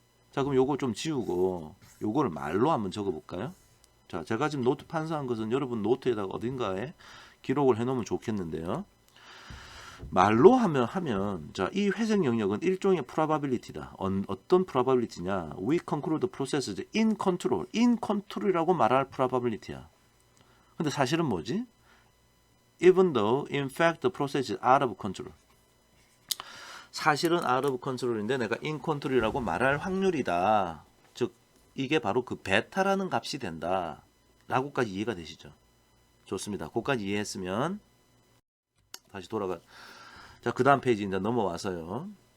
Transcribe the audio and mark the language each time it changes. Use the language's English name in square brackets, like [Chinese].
[Korean] 자, 그럼 요거 좀 지우고 요거를 말로 한번 적어 볼까요? 자, 제가 지금 노트 판서한 것은 여러분 노트에다가 어딘가에 기록을 해 놓으면 좋겠는데요. 말로 하면 자, 이 회색 영역은 일종의 probability다. 어떤 probability냐? [English] We conclude the process is in control. [Korean] in control이라고 말할 probability야. 근데 사실은 뭐지? [English] Even though in fact the process is out of control. [Korean] 사실은 out of control인데 내가 in control이라고 말할 확률이다. 즉 이게 바로 그 베타라는 값이 된다. 라고까지 이해가 되시죠? 좋습니다. 그거까지 이해했으면 다시 돌아가. 자, 그 다음 페이지 이제 넘어와서요.